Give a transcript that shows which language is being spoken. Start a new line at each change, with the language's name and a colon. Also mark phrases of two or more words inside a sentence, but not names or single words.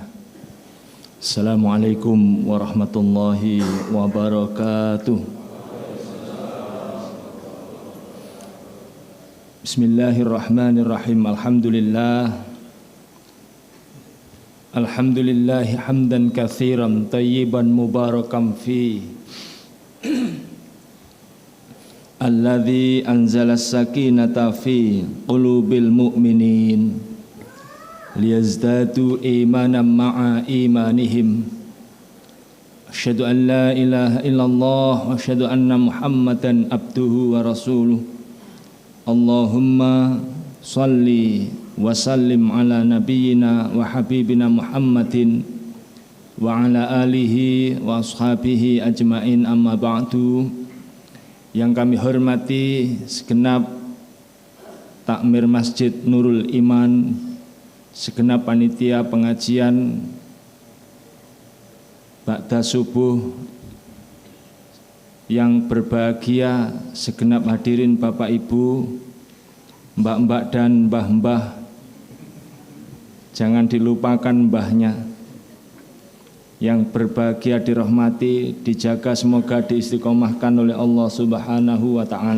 Arabic: السلام عليكم ورحمة الله وبركاته. Bismillahirrahmanirrahim. الحمد لله حمدا كثيرا طيبا مباركا في الذي أنزل السكينة في قلوب المؤمنين ليزدادوا إيمانا مع إيمانهم. أشهد أن لا إله إلا الله وأشهد أن محمدا عبده ورسوله. اللهم صل وسلم على نبينا وحبيبنا محمد وعلى آله وأصحابه أجمعين، أما بعد.
Indonesian: Yang kami hormati segenap takmir Masjid Nurul Iman, segenap panitia pengajian ba'da subuh yang berbahagia, segenap hadirin Bapak Ibu, mbak-mbak dan mbah-mbah, jangan dilupakan mbahnya yang berbahagia dirahmati, dijaga, semoga diistiqomahkan oleh Allah
Arabic: سبحانه وتعالى.